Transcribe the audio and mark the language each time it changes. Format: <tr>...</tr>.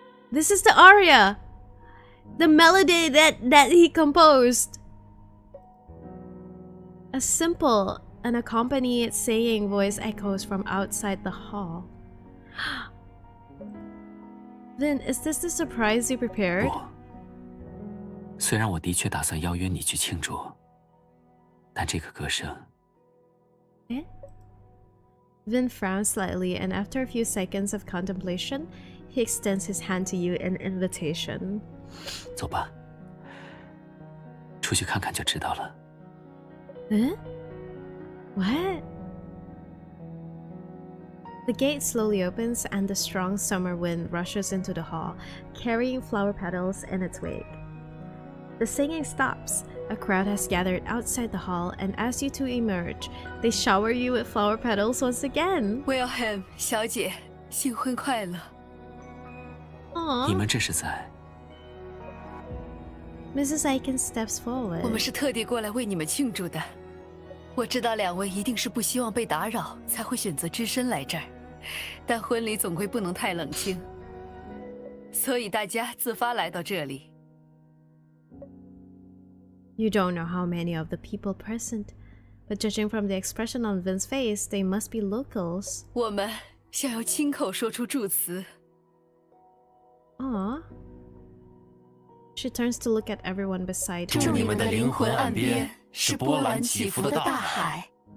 <en>This is the aria! The melody that he composed! A simple, unaccompanied saying voice echoes from outside the hall. Vin, is this the surprise you prepared?</en> <zh>不，虽然我的确打算邀约你去庆祝，但这个歌声。 Eh?</zh> <en>Vin frowns slightly, and after a few seconds of contemplation, he extends his hand to you in invitation.</en> <zh>走吧，出去看看就知道了。</zh> <en>Huh? What? The gate slowly opens and the strong summer wind rushes into the hall, carrying flower petals in its wake. The singing stops. A crowd has gathered outside the hall, and as you two emerge, they shower you with flower petals once again.</en> <zh>Wilhelm 小姐，新婚快乐。 Aww. 你们这是在？</zh> <en>Mrs. Aiken steps forward.</en> <zh>我们是特地过来为你们庆祝的。我知道两位一定是不希望被打扰，才会选择只身来这儿。但婚礼总归不能太冷清，所以大家自发来到这里。</zh> <en>You don't know how many of the people present, but judging from the expression on Vin's face, they must be locals.</en> <zh>我们想要亲口说出祝词。 Aww.</zh> <en>She turns to look at everyone beside her.</en> <zh>祝你们的灵魂岸边是波澜起伏的大海。</zh>